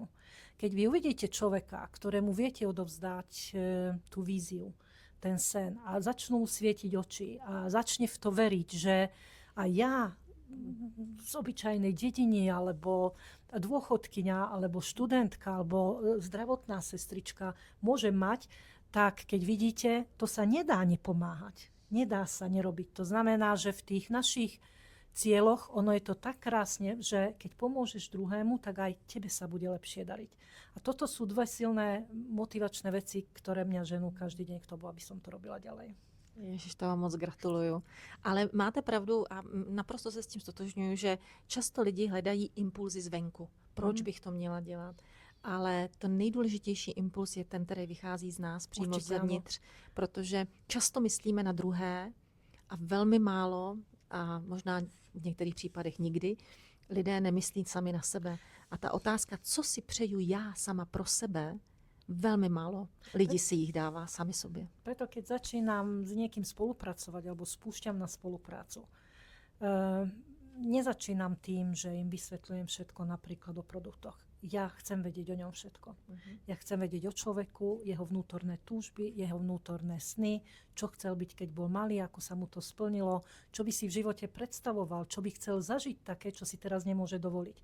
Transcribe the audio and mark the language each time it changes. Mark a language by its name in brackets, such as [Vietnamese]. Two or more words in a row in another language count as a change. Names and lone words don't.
[Slovak] Keď vy uvidíte človeka, ktorému viete odovzdať tú víziu, ten sen a začnú svietiť oči a začne v to veriť, že aj ja z obyčajnej dediny alebo dôchodkyňa alebo študentka alebo zdravotná sestrička môže mať, tak keď vidíte, to sa nedá nepomáhať. Nedá sa nerobiť. To znamená, že v tých našich cieľoch, ono je to tak krásne, že keď pomôžeš druhému, tak aj tebe sa bude lepšie dariť. A toto sú dve silné motivačné veci, ktoré mňa ženú každý deň k tomu, aby som to robila ďalej. [Czech] Ježiš, to vám moc gratuluju. Ale máte pravdu a naprosto se s tím stotožňuju, že často lidi hledají impulzy zvenku. Proč bych to měla dělat? Ale to nejdůležitější impuls je ten, který vychází z nás přímo Určitě zevnitř, protože často myslíme na druhé a velmi málo, a možná v některých případech nikdy, lidé nemyslí sami na sebe. A ta otázka, co si přeju já sama pro sebe, veľmi málo lidí si [Slovak] ich dáva [Czech] sami sobě. [Slovak] Preto keď začínam s niekým spolupracovať alebo spúšťam na spoluprácu, nezačínam tým, že im vysvetľujem všetko napríklad o produktoch. Ja chcem vedieť o ňom všetko. Ja chcem vedieť o človeku, jeho vnútorné túžby, jeho vnútorné sny, čo chcel byť, keď bol malý, ako sa mu to splnilo, čo by si v živote predstavoval, čo by chcel zažiť také, čo si teraz nemôže dovoliť.